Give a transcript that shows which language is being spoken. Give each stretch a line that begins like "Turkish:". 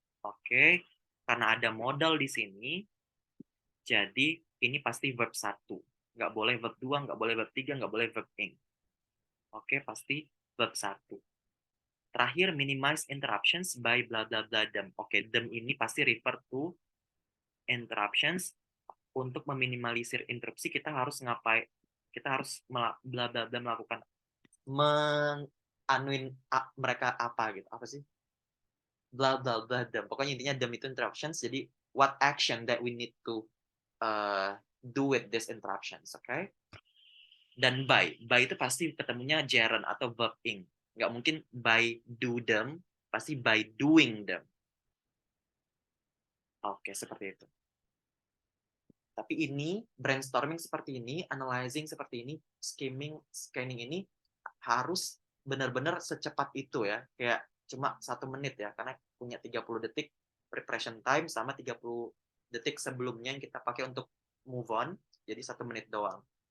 Indonesian: Oke, karena ada modal di sini, jadi ini pasti verb 1. Nggak boleh verb 2, nggak boleh verb 3, nggak boleh verb ing. Oke, pasti verb 1. Terakhir,
English: minimize interruptions by blah blah blah them.
Indonesian: Oke, them ini pasti refer to interruptions. Untuk meminimalisir interupsi, kita harus ngapain? Kita harus blah blah blah melakukan menganuin mereka apa gitu. Apa sih? Blah blah blah them. Pokoknya intinya them itu interruptions.
English: Jadi what action that we need to do with these interruptions, okay?
Indonesian: Dan by itu pasti ketemunya gerund atau verb ing. Nggak mungkin by do them, pasti by doing them. Oke, seperti itu. Tapi ini brainstorming seperti ini, analyzing seperti ini, scanning ini harus benar-benar secepat itu ya. Kayak cuma 1 menit ya, karena punya 30 detik preparation time sama 30 detik sebelumnya yang kita pakai untuk move on, jadi 1 menit doang.